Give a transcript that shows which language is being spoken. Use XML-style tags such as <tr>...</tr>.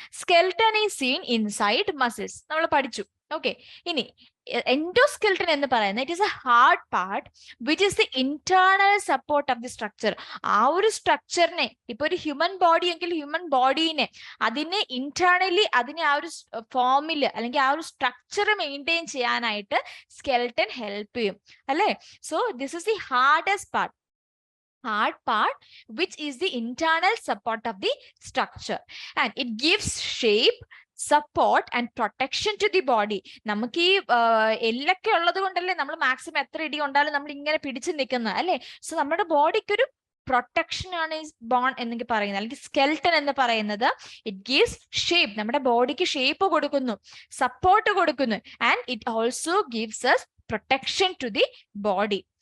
<en>skeleton is seen inside muscles</en> <ml>നമ്മൾ പഠിച്ചു.</ml> <en>okay,</en> <ml>ഇനി എൻഡോസ്കെൽട്ടൻ എന്ന് പറയുന്നത്</ml> <en>It is a hard part which is the internal support of the structure.</en> <ml>ആ ഒരു സ്ട്രക്ചറിനെ, ഇപ്പൊ ഒരു ഹ്യൂമൻ ബോഡി എങ്കിൽ ഹ്യൂമൻ ബോഡീനെ അതിനെ ഇന്റേണലി അതിനെ ആ ഒരു ഫോമിൽ അല്ലെങ്കിൽ ആ ഒരു സ്ട്രക്ചർ മെയിൻറ്റെയിൻ ചെയ്യാനായിട്ട് സ്കെൽട്ടൻ ഹെൽപ്പ് ചെയ്യും അല്ലെ?</ml> <en>So this is the hardest part, which is the internal support of the structure, and it gives shape, support and protection to the body.</en> <ml>നമുക്ക് ഈ എല്ലൊക്കെ ഉള്ളത് കൊണ്ടല്ലേ നമ്മൾ മാക്സിമം എത്ര ഇടി കൊണ്ടാലും നമ്മൾ ഇങ്ങനെ പിടിച്ചു നിൽക്കുന്നത് അല്ലെ? സോ നമ്മുടെ ബോഡിക്ക് ഒരു പ്രൊട്ടക്ഷൻ ആണ് ഈ ബോൺ എന്നൊക്കെ പറയുന്നത്, അല്ലെങ്കിൽ സ്കെൽട്ടൻ എന്ന് പറയുന്നത്.</ml> <en>it gives shape,</en> <ml>നമ്മുടെ ബോഡിക്ക് ഷേപ്പ് കൊടുക്കുന്നു, സപ്പോർട്ട് കൊടുക്കുന്നു,</ml> <en>And it also gives us protection to the body.</en>